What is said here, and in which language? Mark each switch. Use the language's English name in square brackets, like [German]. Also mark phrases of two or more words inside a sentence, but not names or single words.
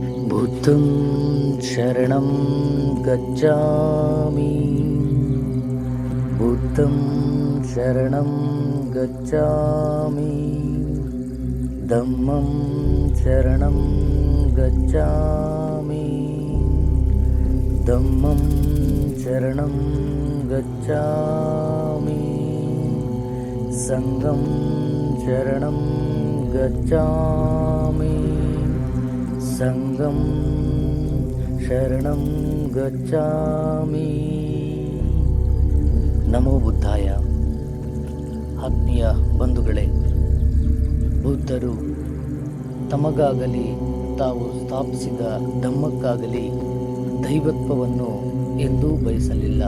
[Pali] बुद्धं शरणं गच्छामि बुद्धं शरणं गच्छामि धम्मं शरणं गच्छामि धम्मं शरणं गच्छामि संघं शरणं गच्छामि संघं ಶರಣಂ ಗಚ್ಚಾಮಿ. ನಮೋ ಬುದ್ಧಾಯ. [Kannada] ಆತ್ಮೀಯ ಬಂಧುಗಳೇ, ಬುದ್ಧರು ತಮಗಾಗಲಿ ತಾವು ಸ್ಥಾಪಿಸಿದ ಧಮ್ಮಕ್ಕಾಗಲಿ ದೈವತ್ವವನ್ನು ಎಂದೂ ಬಯಸಲಿಲ್ಲ.